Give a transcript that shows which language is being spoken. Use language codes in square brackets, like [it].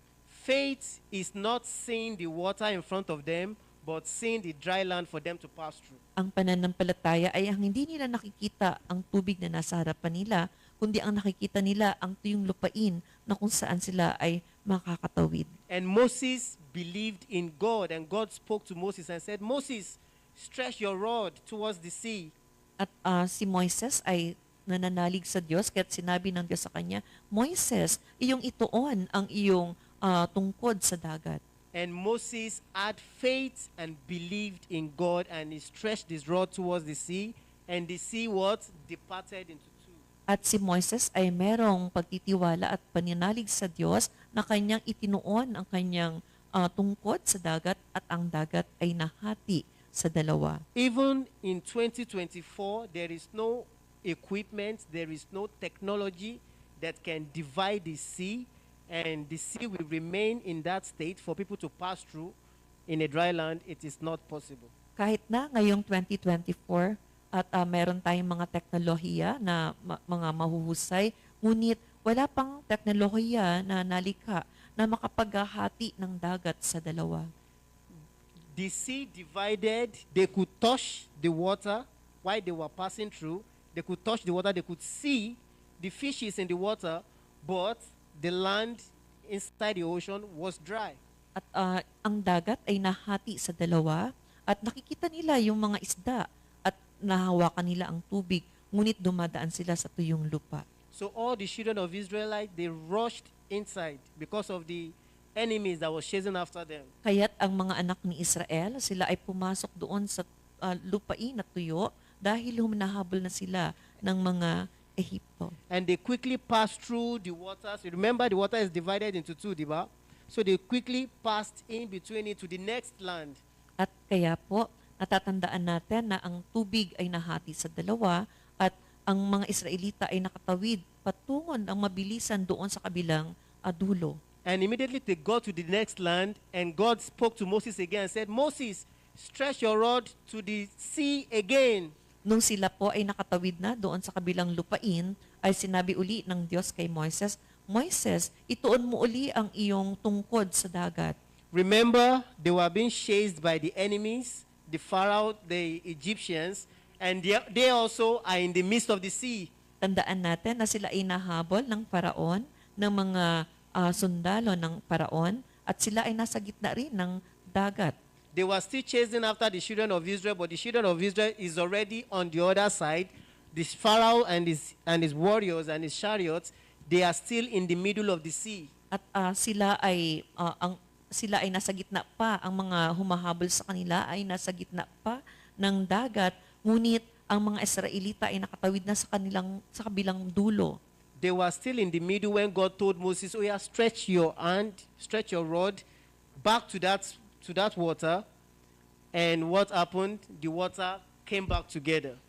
[en] Faith is not seeing the water in front of them, but seeing the dry land for them to pass through. [tl] Ang pananampalataya ay ang hindi nila nakikita ang tubig na nasa harapan nila, kundi ang nakikita nila ang tuyong lupain na kung saan sila ay makakatawid. [en] And Moses believed in God, and God spoke to Moses and said, "Moses, stretch your rod towards the sea." [tl] At si Moises ay nananalig sa Diyos, kaya't sinabi ng Diyos sa kanya, Moises, iyong ituon ang iyong tungkod sa dagat. [en] And Moses had faith and believed in God, and he stretched his rod towards the sea, and the sea what? Departed into two. [tl] At si Moises ay merong pagtitiwala at pananalig sa Diyos na kanyang itinuon ang kanyang tungkod sa dagat at ang dagat ay nahati sa dalawa. [en] Even in 2024, there is no equipment, there is no technology that can divide the sea, and the sea will remain in that state for people to pass through. In a dry land, it is not possible. [tl] Kahit na ngayong 2024 at meron tayong mga teknolohiya na mga mahuhusay, ngunit wala pang teknolohiya na nalikha na makapaghahati ng dagat sa dalawa. [en] The sea divided, they could touch the water while they were passing through. They could touch the water, they could see the fishes in the water, but the land inside the ocean was dry. [tl] At ang dagat ay nahati sa dalawa at nakikita nila yung mga isda at nahawakan nila ang tubig, ngunit dumadaan sila sa tuyong lupa. [en] So all the children of Israelites, they rushed inside because of the enemies that was chasing after them. [tl] Kaya't ang mga anak ni Israel, sila ay pumasok doon sa lupain na tuyo dahil huminahabol na sila ng mga Ehipto. [en] And they quickly passed through the waters. You remember the water is divided into two, [tl] diba? [en] So they quickly passed in between it to the next land. [tl] At kaya po, natatandaan natin na ang tubig ay nahati sa dalawa at ang mga Israelita ay nakatawid patungo ng mabilisan doon sa kabilang dulo. [en] And immediately they got to the next land, and God spoke to Moses again and said, Moses, stretch your rod to the sea again. [tl] Nung sila po ay nakatawid na doon sa kabilang lupain, ay sinabi uli ng Diyos kay Moises, Moises, ituon mo uli ang iyong tungkod sa dagat. [en] Remember, they were being chased by the enemies, the Pharaoh, the Egyptians, and they also are in the midst of the sea. [tl] Tandaan natin na sila ay nahabol ng Paraon, ng mga sundalo ng Paraon, at sila ay nasa gitna rin ng dagat. [en] They were still chasing after the children of Israel, but the children of Israel is already on the other side. This Pharaoh and his warriors and his chariots, they are still in the middle of the sea. [tl] At sila ay nasa gitna pa, ang mga humahabol sa kanila ay nasa gitna pa ng dagat, ngunit ang mga Israelita ay nakatawid na sa kabilang dulo. [en] They were still in the middle when God told Moses, "Oh yeah, stretch your hand, stretch your rod back to that water." And what happened? The water came back together.